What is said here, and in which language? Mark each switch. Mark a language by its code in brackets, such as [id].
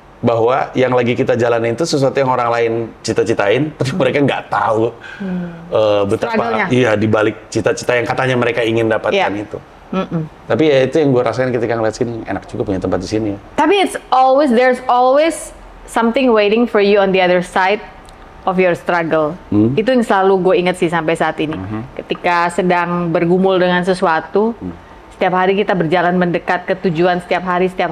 [id] Bahwa yang lagi kita jalanin itu sesuatu yang orang lain cita-citain, tapi mereka nggak tahu betapa di balik cita-cita yang katanya mereka ingin dapatkan itu. Tapi ya itu yang gue rasain ketika ngeliat sini, enak juga punya tempat di sini. Tapi [en] there's always something waiting for you on the other side of your struggle. [id] Itu yang selalu gue ingat sih sampai saat ini. Ketika sedang bergumul dengan sesuatu, setiap hari kita berjalan mendekat ke tujuan setiap hari.